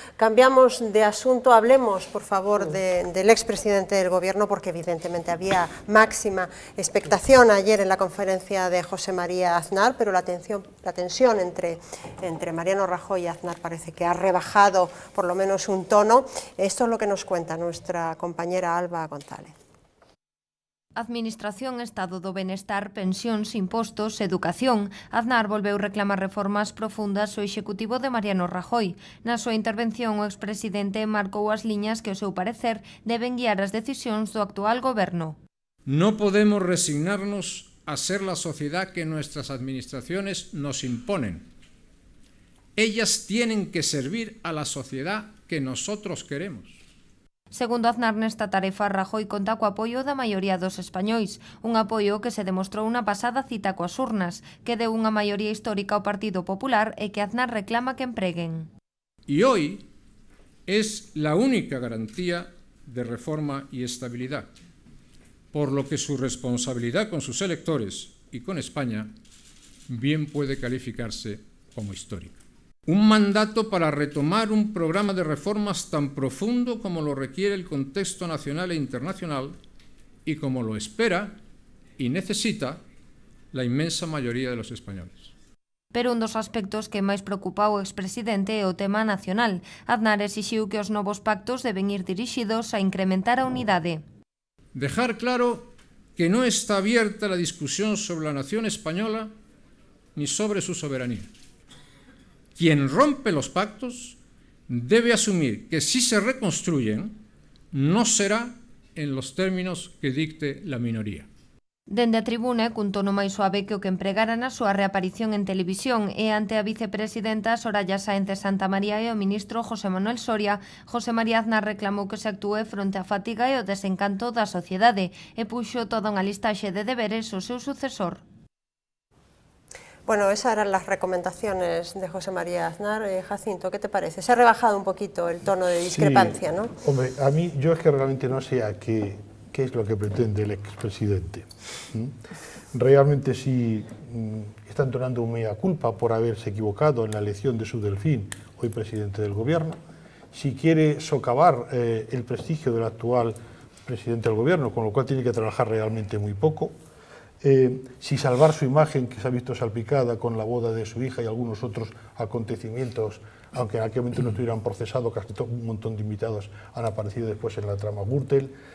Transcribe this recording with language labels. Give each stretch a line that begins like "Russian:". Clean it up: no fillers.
Spanish: Cambiamos de asunto, hablemos, por favor, del expresidente del Gobierno, porque evidentemente había máxima expectación ayer en la conferencia de José María Aznar, pero la tensión entre Mariano Rajoy y Aznar parece que ha rebajado por lo menos un tono. Esto es lo que nos cuenta nuestra compañera Alba González.
Galician: Administración, Estado do Benestar, pensións, impostos, educación. Aznar volveu reclamar reformas profundas ao executivo de Mariano Rajoy. Na súa intervención, o expresidente marcou as liñas que, ao seu parecer, deben guiar as decisións do actual goberno.
Spanish: No podemos resignarnos a ser la sociedad que nuestras administraciones nos imponen. Ellas tienen que servir a la sociedad que nosotros queremos.
Galician: Segundo Aznar, nesta tarefa, Rajoy conta co apoio da maioría dos españois, un apoio que se demostrou na pasada cita coas urnas, que deu unha maioría histórica ao Partido Popular e que Aznar reclama que empreguen.
Spanish: Y hoy es la única garantía de reforma y estabilidad, por lo que su responsabilidad con sus electores y con España bien puede calificarse como histórica. Un mandato para retomar un programa de reformas tan profundo como lo requiere el contexto nacional e internacional y como lo espera y necesita la inmensa mayoría de los españoles.
Galician: Pero un dos aspectos que máis preocupa o expresidente é o tema nacional. Aznar exixiu que os novos pactos deben ir dirixidos a incrementar a unidade.
Spanish: Dejar claro que no está abierta la discusión sobre la nación española ni sobre su soberanía. Quien rompe los pactos debe asumir que si se reconstruyen no será en los términos que dicte la minoría.
Galician: Dende a tribuna, cun tono máis suave que o que empregara na súa reaparición en televisión e ante a vicepresidenta Soraya Sáenz de Santamaría e o ministro José Manuel Soria, José María Aznar reclamou que se actúe fronte á fatiga e o desencanto da sociedade e puxo toda unha listaxe de deberes ao seu sucesor.
Spanish: Bueno, esas eran las recomendaciones de José María Aznar. Jacinto, ¿qué te parece? Se ha rebajado un poquito el tono de discrepancia, sí, ¿no? Hombre, a mí, yo es que realmente no sé a qué es lo que pretende el expresidente. Realmente si está entonando un mea culpa por haberse equivocado en la elección de su delfín, hoy presidente del gobierno, si quiere socavar el prestigio del actual presidente del gobierno, con lo cual tiene que trabajar realmente muy poco, si salvar su imagen, que se ha visto salpicada con la boda de su hija y algunos otros acontecimientos, aunque en aquel momento no estuvieran procesados, casi un montón de invitados han aparecido después en la trama Gürtel.